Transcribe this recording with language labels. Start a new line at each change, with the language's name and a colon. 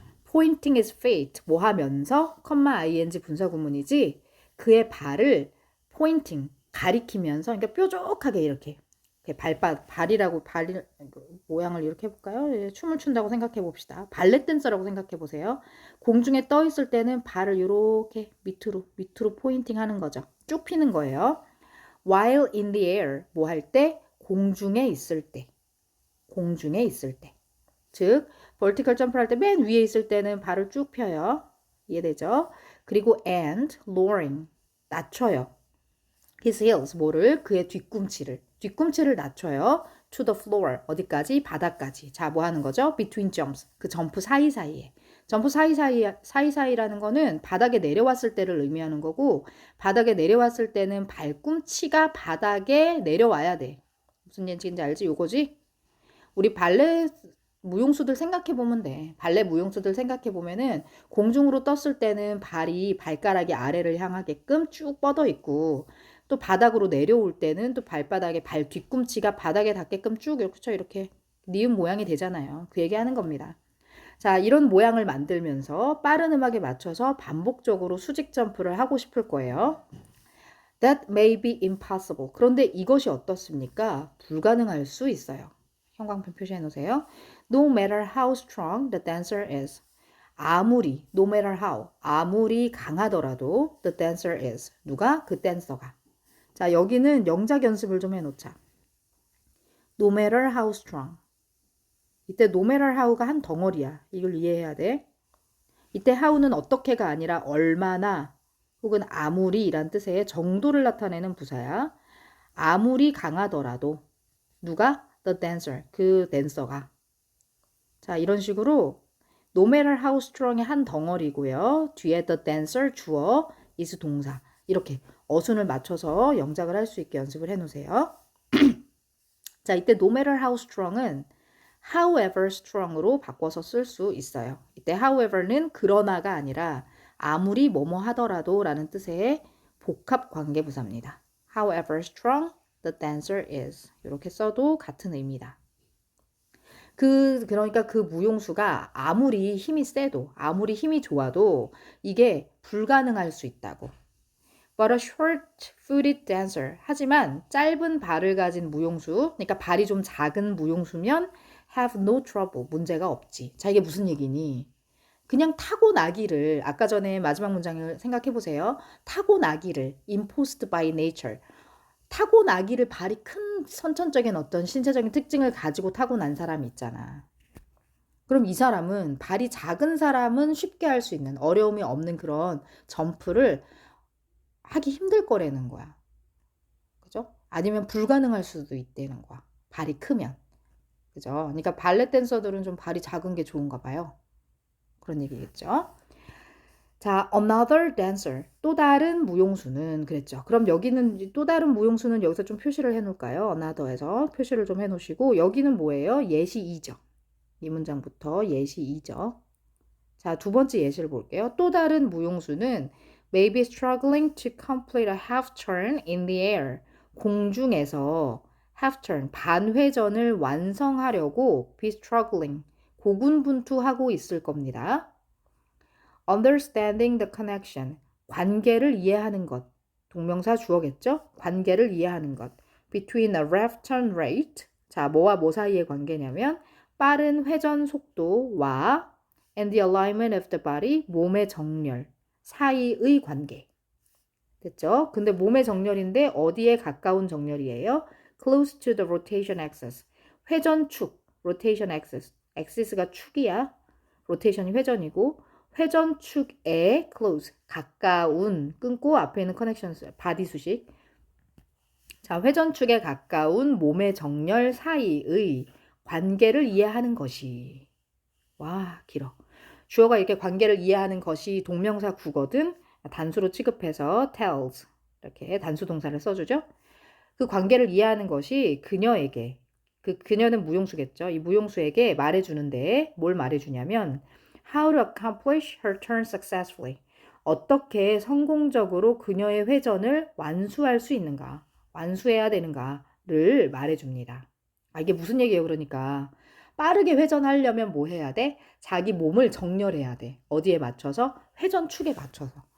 English: Pointing his feet
Korean: 뭐 하면서 ing 분사구문이지 그의 발을 pointing 가리키면서 그러니까 뾰족하게 이렇게 발이라고 발 모양을 이렇게 해볼까요? 예, 춤을 춘다고 생각해 봅시다. 발레 댄서라고 생각해 보세요. 공중에 떠 있을 때는 발을 이렇게 밑으로 포인팅 하는 거죠. 쭉 피는 거예요.
English: While in the air
Korean: 뭐 할 때? 공중에 있을 때. 공중에 있을 때. 즉 vertical 점프를 할 때 맨 위에 있을 때는 발을 쭉 펴요. 이해되죠? 그리고
English: and lowering
Korean: 낮춰요.
English: his heels
Korean: 뭐를? 그의 뒤꿈치를 낮춰요.
English: to the floor
Korean: 어디까지? 바닥까지. 자, 뭐 하는 거죠?
English: between jumps
Korean: 그 점프 사이사이에. 점프 사이사이라는 거는 바닥에 내려왔을 때를 의미하는 거고 바닥에 내려왔을 때는 발꿈치가 바닥에 내려와야 돼. 무슨 얘기인지 알지? 요거지? 우리 발레 무용수들 생각해 보면 돼. 발레 무용수들 생각해 보면은 공중으로 떴을 때는 발가락이 아래를 향하게끔 쭉 뻗어 있고 또 바닥으로 내려올 때는 또 발바닥에 발 뒤꿈치가 바닥에 닿게끔 쭉 이렇게 니은 모양이 되잖아요. 그 얘기하는 겁니다. 자, 이런 모양을 만들면서 빠른 음악에 맞춰서 반복적으로 수직 점프를 하고 싶을 거예요.
English: That may be impossible.
Korean: 그런데 이것이 어떻습니까? 불가능할 수 있어요. 형광펜 표시해 놓으세요.
English: No matter how strong the dancer is. no matter how,
Korean: 아무리 강하더라도
English: the dancer is.
Korean: 누가? 그 댄서가. 자, 여기는 영작 연습을 좀 해놓자.
English: No matter how strong.
Korean: 이때 no matter how가 한 덩어리야. 이걸 이해해야 돼. 이때 how는 어떻게가 아니라 얼마나 혹은 아무리 이란 뜻의 정도를 나타내는 부사야. 아무리 강하더라도 누가?
English: The dancer,
Korean: 그 댄서가. 자, 이런 식으로
English: no matter how strong
Korean: 의 한 덩어리고요. 뒤에 the dancer 주어, is 동사. 이렇게 어순을 맞춰서 영작을 할 수 있게 연습을 해놓으세요. 자, 이때
English: no matter how strong
Korean: 은
English: however strong
Korean: 으로 바꿔서 쓸 수 있어요. 이때 however는 그러나가 아니라 아무리 뭐뭐 하더라도 라는 뜻의 복합 관계부사입니다.
English: However strong the dancer is.
Korean: 이렇게 써도 같은 의미다. 그러니까 그 무용수가 아무리 힘이 세도, 아무리 힘이 좋아도 이게 불가능할 수 있다고.
English: But a short-footed dancer.
Korean: 하지만 짧은 발을 가진 무용수, 그러니까 발이 좀 작은 무용수면
English: have no trouble.
Korean: 문제가 없지. 자, 이게 무슨 얘기니? 그냥 타고나기를 아까 전에 마지막 문장을 생각해 보세요. 타고나기를
English: imposed by nature.
Korean: 타고나기를 발이 큰 선천적인 어떤 신체적인 특징을 가지고 타고난 사람이 있잖아. 그럼 이 사람은 발이 작은 사람은 쉽게 할 수 있는 어려움이 없는 그런 점프를 하기 힘들 거라는 거야. 그죠? 아니면 불가능할 수도 있다는 거야. 발이 크면. 그죠? 그러니까 발레 댄서들은 좀 발이 작은 게 좋은가 봐요. 그런 얘기겠죠? 자,
English: another dancer.
Korean: 또 다른 무용수는 그랬죠. 그럼 여기는 또 다른 무용수는 여기서 좀 표시를 해 놓을까요? another에서 표시를 좀 해 놓으시고 여기는 뭐예요? 예시 2죠. 이 문장부터 예시 2죠. 자, 두 번째 예시를 볼게요. 또 다른 무용수는
English: may be struggling to complete a half turn in the air.
Korean: 공중에서
English: half turn,
Korean: 반회전을 완성하려고
English: be struggling,
Korean: 고군분투하고 있을 겁니다.
English: understanding the connection,
Korean: 관계를 이해하는 것. 동명사 주어겠죠? 관계를 이해하는 것.
English: between a left turn rate,
Korean: 자, 뭐와 뭐 사이의 관계냐면 빠른 회전 속도와
English: and the alignment of the body,
Korean: 몸의 정렬 사이의 관계. 됐죠? 근데 몸의 정렬인데 어디에 가까운 정렬이에요?
English: close to the rotation axis.
Korean: 회전축, rotation axis. axis가 축이야. rotation이 회전이고 회전축에
English: close,
Korean: 가까운, 끊고 앞에 있는 connection, 바디 수식. 자, 회전축에 가까운 몸의 정렬 사이의 관계를 이해하는 것이. 와, 길어. 주어가 이렇게 관계를 이해하는 것이 동명사 구거든 단수로 취급해서 tells 이렇게 단수 동사를 써주죠. 그 관계를 이해하는 것이 그녀에게, 그녀는 무용수겠죠. 이 무용수에게 말해주는데 뭘 말해주냐면
English: how to accomplish her turn successfully.
Korean: 어떻게 성공적으로 그녀의 회전을 완수할 수 있는가, 완수해야 되는가를 말해줍니다. 아, 이게 무슨 얘기예요? 그러니까 빠르게 회전하려면 뭐 해야 돼? 자기 몸을 정렬해야 돼. 어디에 맞춰서? 회전축에 맞춰서.